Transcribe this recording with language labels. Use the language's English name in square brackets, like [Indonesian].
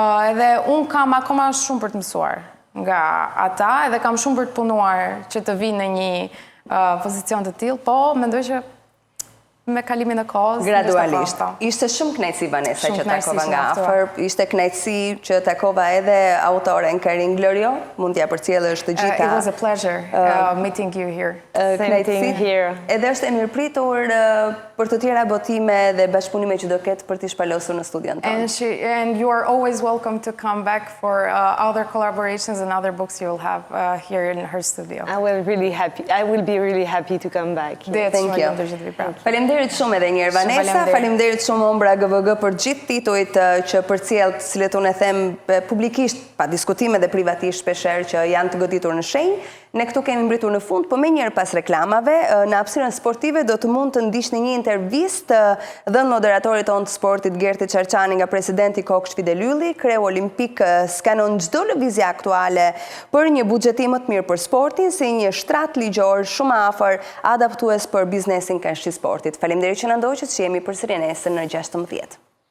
[Albanian] Edhe unë kam akoma shumë për të mësuar nga ata, edhe kam shumë për të punuar që të vi në një pozicion të tillë, po mendoj që me kalimin e kohës gradualisht. Ishte shumë kënaqësi Vanesa që takova nga afër, ishte kënaqësi që takova edhe autoren Karin Glorio, mund t'ja përcjellësh të gjitha. [English] It was a pleasure meeting you here. Same thing here. [Albanian] Edhe është e mirëpritur për të tjera botime dhe bashkëpunime që do ketë për t'i shpalosur në studion tonë. [English] And you are always welcome to come back for other collaborations and other books you will have here in her studio. I will be really happy to come back. Thank you. [Albanian] Faleminderit shumë edhe njërë Vanesa, faleminderit shumë Ombra GVG për gjithë titujt që përcjell, cilët unë e them publikisht, pa diskutime dhe privatisht shpesher që janë të goditur në shenjë, Ne këtu kemi mbritur në fund, po me njerë pas reklamave, në hapësirën sportive do të mund të ndiqni një intervistë dhënë moderatorit tonë të sportit Gerti Çarçani nga presidenti Koksh Fidelylli, kreu olimpik skanon çdo lëvizje aktuale për një buxhetim më të mirë për sportin, si një shtrat ligjor shumë afër adaptues për biznesin këndshtë sportit. Faleminderit që na ndoqët, që jemi përsëri nesër në 16.